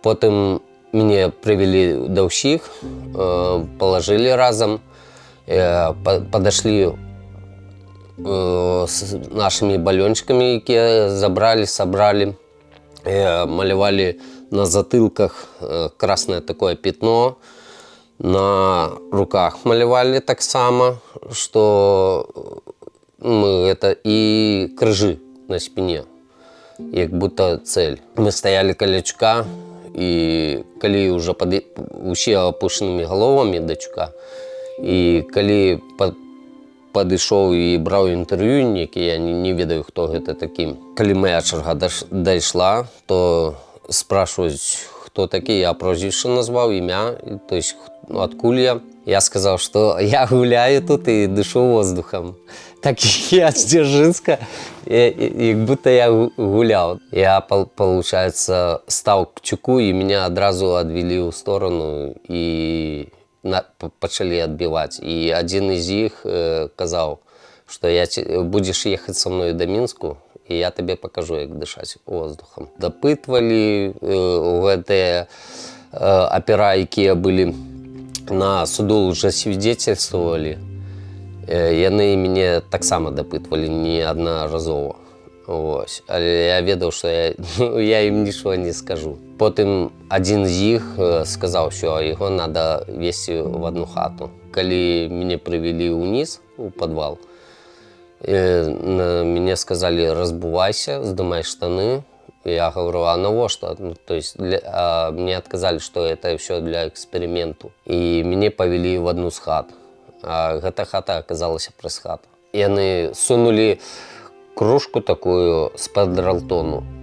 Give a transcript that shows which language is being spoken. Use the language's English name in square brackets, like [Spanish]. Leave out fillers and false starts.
[Russian] Потом меня привели [Belarusian] до ўсіх, [Russian] положили разом, подошли с нашими баллончиками, которые собрали, малевали на затылках красное такое пятно, на руках малевали так само, что это и крыжи на спине, як будто цель. [Belarusian] Мы стояли каля тюка, і калі уже усе [Russian] опушенными головами [Belarusian] до тюка, і калі падышоў і браў інтэрв'ю некі, я не ведаю, хто гэта такі. Калі моя чарга дайшла, то [Russian] спрашиваюць, [Belarusian] хто такі, я прозвішча назваў, імя, то есть адкуль я. [Russian] Я сказал, что я гуляю тут и дышу воздухом. Так я с Дзержинска, как будто я гулял. Я, получается, стал к тюку, и меня одразу отвели в сторону и начали отбивать. И один из них сказал, что будешь ехать со мной до Минску, и я тебе покажу, как дышать воздухом. Допытывали гэтыя опера, якія были на суду, уже свидетельствовали. [Belarusian] Яны мяне таксама дапытвалі неаднаразова. Але я ведаў, што я ім нічого не скажу. Потым адзін з іх сказаў, што яго [Russian] надо весці в одну [Belarusian] хату. Калі мяне прывялі ўніз, у падвал, [Russian] Мне сказали, разбувайся, сдымай штаны. Я говорю, а навошта? Ну, то есть мне отказали, что это все для эксперименту. И меня повели в одну з хат. А эта хата оказалась пресс-хата. И они сунули кружку такую з-під ралтону.